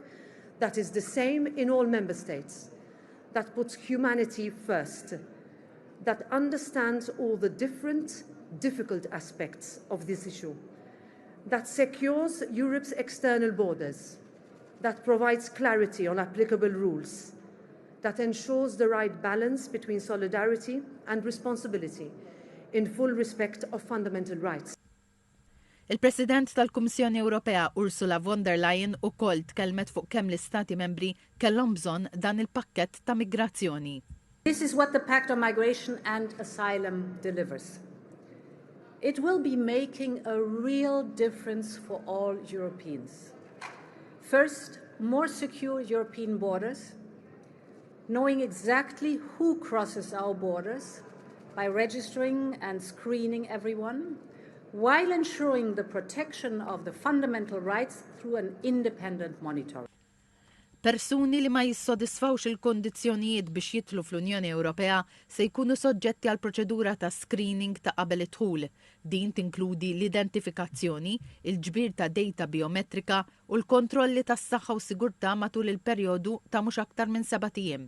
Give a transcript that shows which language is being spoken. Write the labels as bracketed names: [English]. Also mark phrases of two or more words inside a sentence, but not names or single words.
[English] that is the same in all member states, that puts humanity first, that understands all the different, difficult aspects of this issue, that secures Europe's external borders, that provides clarity on applicable rules, that ensures the right balance between solidarity and responsibility, in full respect of fundamental rights. [Maltese] Il-President tal-Kummissjoni Ewropea Ursula von der Leyen ukoll tkellmet fuq kemm l-Istati membri kellhom bżonn dan il-pakkett ta' migrazzjoni. [English] This is what the Pact on Migration and Asylum delivers. It will be making a real difference for all Europeans. First, more secure European borders, knowing exactly who crosses our borders, by registering and screening everyone, while ensuring the protection of the fundamental rights through an independent monitoring. [Maltese] Persuni li ma jissodisfawx il-kondizzjonijiet biex jidħlu fl-Unjoni Ewropea se jkunu soġġetti għal proċedura ta' screening ta' qabel idħul. Din tinkludi l-identifikazzjoni, il-ġbir ta' data biometrika u l-kontrolli tas-saħħa u sigurtà matul il-perjodu ta' mhux aktar minn 7 ijiem.